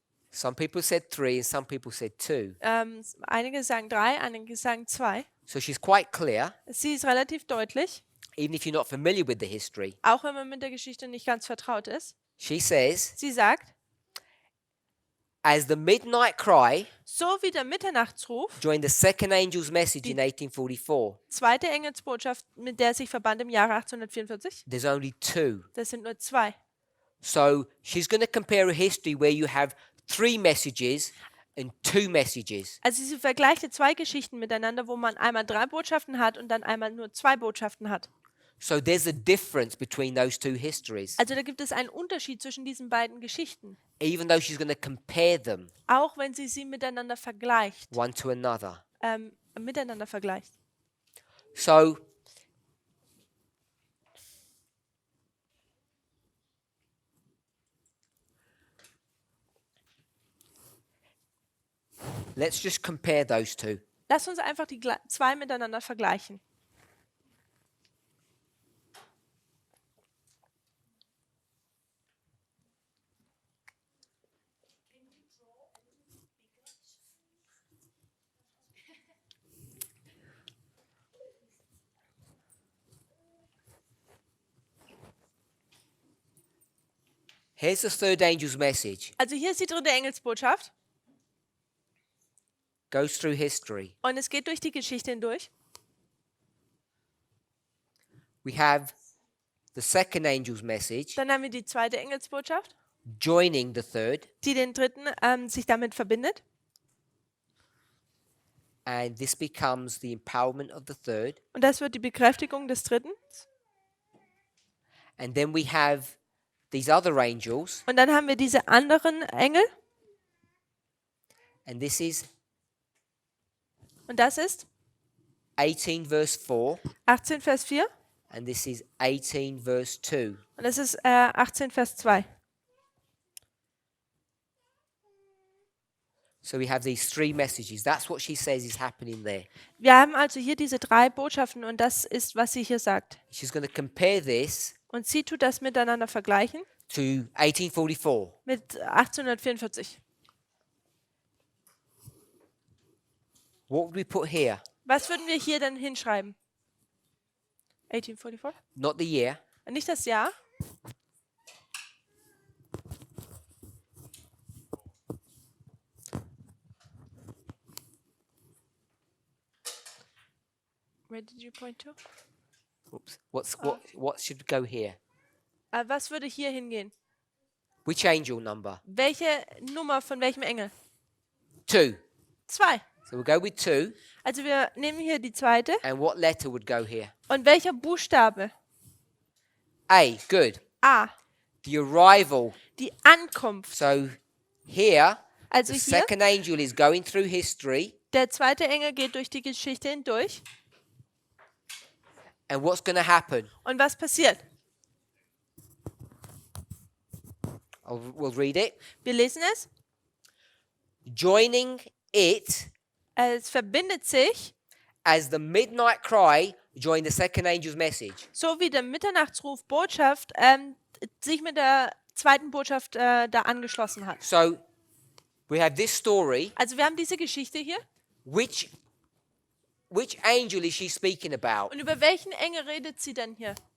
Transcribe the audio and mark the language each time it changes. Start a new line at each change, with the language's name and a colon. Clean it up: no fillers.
English: Some people said 3 and some people said 2.
German: Einige sagen 3, einige sagen 2.
English: So she's quite clear,
German: Sie ist relativ deutlich,
English: even if you're not familiar with the history.
German: auch wenn man mit der Geschichte nicht ganz vertraut ist.
English: She says,
German: Sie sagt,
English: as the midnight cry
German: so wie der Mitternachtsruf,
English: joined the second angel's message in 1844,
German: zweite Engelsbotschaft, mit der sich verband im Jahre 1844,
English: there's only 2.
German: das sind nur 2.
English: So she's going to compare a history where you have 3 messages and 2 messages.
German: Also sie vergleicht 2 Geschichten miteinander, wo man einmal 3 Botschaften hat und dann einmal nur 2 Botschaften hat.
English: So there's a difference between those 2 histories,
German: Also da gibt es einen Unterschied zwischen diesen beiden Geschichten,
English: even though she's going to compare them
German: auch wenn sie miteinander vergleicht.
English: one to another.
German: Miteinander vergleicht.
English: So let's just compare those 2.
German: Lass uns einfach die 2 miteinander vergleichen.
English: Here's the third angel's message.
German: Also hier ist die dritte Engelsbotschaft
English: Goes through history.
German: und es geht durch die Geschichte hindurch.
English: We have the second angel's message
German: Dann haben wir die zweite Engelsbotschaft,
English: joining the third,
German: die den dritten sich damit verbindet.
English: and this becomes the empowerment of the third.
German: Und das wird die Bekräftigung des dritten.
English: And then we have these other angels,
German: Und dann haben wir diese anderen Engel.
English: and this is
German: Und das ist
English: 18 verse 4,
German: 18 Vers 4
English: and this is 18 verse 2.
German: und das ist 18 Vers 2.
English: So we have these 3 messages. That's what she says is happening there.
German: Wir haben also hier diese 3 Botschaften und das ist, was sie hier sagt.
English: She's going to compare this
German: Und sie tut das miteinander vergleichen
English: to 1844.
German: mit 1844.
English: What would we put here?
German: Was würden wir hier denn hinschreiben?
English: 1844? Not the year.
German: Nicht das Jahr.
English: Where did you point to? Oops. What should go here?
German: Was würde hier hingehen?
English: Which angel number?
German: Welche Nummer von welchem Engel?
English: 2.
German: 2.
English: So we'll go with 2.
German: Also wir nehmen hier die zweite.
English: And what letter would go here?
German: Und welcher Buchstabe?
English: A. Good.
German: A.
English: The arrival.
German: Die Ankunft.
English: So here,
German: Also
English: the
German: hier,
English: second angel is going through history.
German: der zweite Engel geht durch die Geschichte hindurch.
English: And what's going to happen?
German: Und was passiert?
English: We'll read it.
German: Wir lesen es.
English: Joining it
German: Es verbindet sich,
English: as the midnight cry joined the second angel's message.
German: so wie der Mitternachtsruf Botschaft sich mit der zweiten Botschaft da angeschlossen hat.
English: So we have this story.
German: Also wir haben diese Geschichte hier.
English: Which angel is she speaking about?
German: Und über welchen Engel redet sie denn hier?